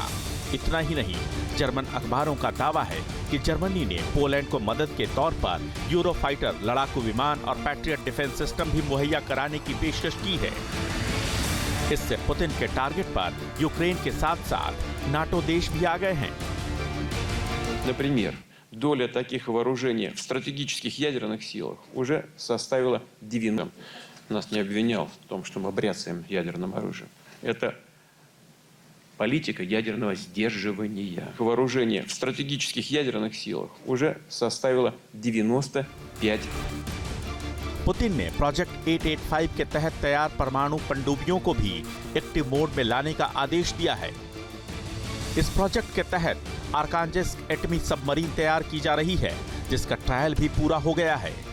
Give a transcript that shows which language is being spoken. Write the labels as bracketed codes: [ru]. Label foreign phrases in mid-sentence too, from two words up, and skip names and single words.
[hi] इतना ही नहीं, जर्मन अखबारों का दावा है कि जर्मनी ने पोलैंड को मदद के तौर पर यूरोफाइटर लड़ाकू विमान और पैट्रियट [en] defense system [hi] भी मुहैया कराने की पेशकश की है। इससे पुतिन के टारगेट पर यूक्रेन के साथ साथ नाटो देश भी आ गए हैं। [ru] Например, доля таких вооружений в стратегических ядерных силах уже составила 90%. Нас не обвинял в том, что мы бряцаем ядерным оружием. Это политика ядерного сдерживания. Вооружение в стратегических ядерных силах уже составило 95%. [hi] पुतिन ने प्रोजेक्ट 885 के तहत तैयार परमाणु पनडुब्बियों को भी [en] active mode [hi] में लाने का आदेश दिया है। इस प्रोजेक्ट के तहत आर्कांजेस्क एटमी सबमरीन तैयार की जा रही है, जिसका ट्रायल भी पूरा हो गया है।